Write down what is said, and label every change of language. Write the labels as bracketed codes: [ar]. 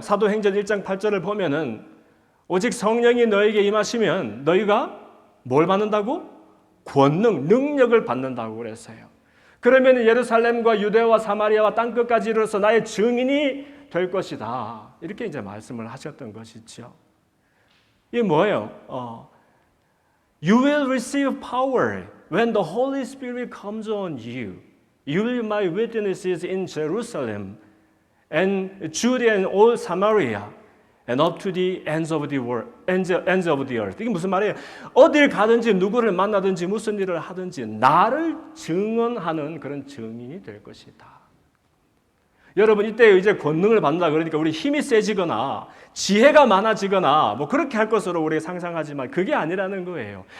[ko] 사도행전 1장 8절을 보면은 오직 성령이 너에게 임하시면 너희가 뭘 받는다고? 권능, 능력을 받는다고 그랬어요. 그러면 예루살렘과 유대와 사마리아와 땅끝까지 이르러서 나의 증인이 될 것이다. 이렇게 이제 말씀을 하셨던 것이죠. 이게 뭐예요? [en] You will receive power when the Holy Spirit comes on you. You will be my witnesses in Jerusalem and Judea and all Samaria and up to the ends of the world, ends of the earth. [ko] 이게 무슨 말이에요? 어딜 가든지 누구를 만나든지 무슨 일을 하든지 나를 증언하는 그런 증인이 될 것이다. 여러분 이때 이제 권능을 받는다 그러니까 우리 힘이 세지거나 지혜가 많아지거나 뭐 그렇게 할 것으로 우리가 상상하지만 그게 아니라는 거예요.